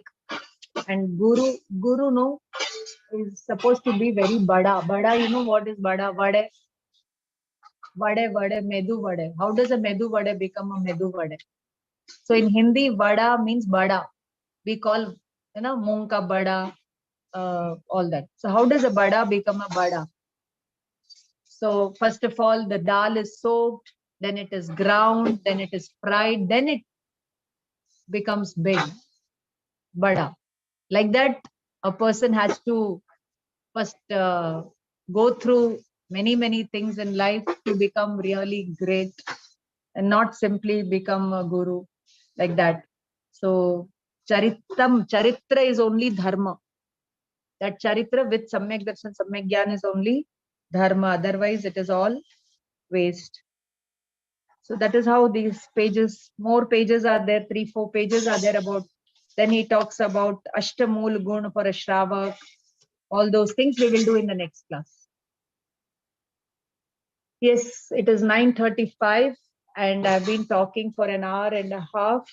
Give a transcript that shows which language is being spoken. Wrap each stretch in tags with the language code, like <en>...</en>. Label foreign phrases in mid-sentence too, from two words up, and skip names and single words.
<en>And guru no is supposed to be very bada. You know what is bada? Vade, medu vade. How does a medu vade become a medu vade? So in Hindi, vada means bada. We call,</en> <hi>मूंग का बड़ा,</hi> <en>all that. So how does a bada become a bada? So first of all, the dal is soaked, then it is ground, then it is fried, then it becomes big, bada. Like that, a person has to first go through many things in life to become really great, and not simply become a guru like that. So charitra is only dharma. That charitra with</en> <sa>सम्यक् दर्शन, सम्यक् ज्ञान</sa> <en>is only dharma. Otherwise, it is all waste. So that is how these pages, more pages are there, 3-4 pages are there about. Then he talks about Ashtamul Gun for a Shravak. All those things we will do in the next class. Yes, it is 9:35 and I've been talking for an hour and a half.</en>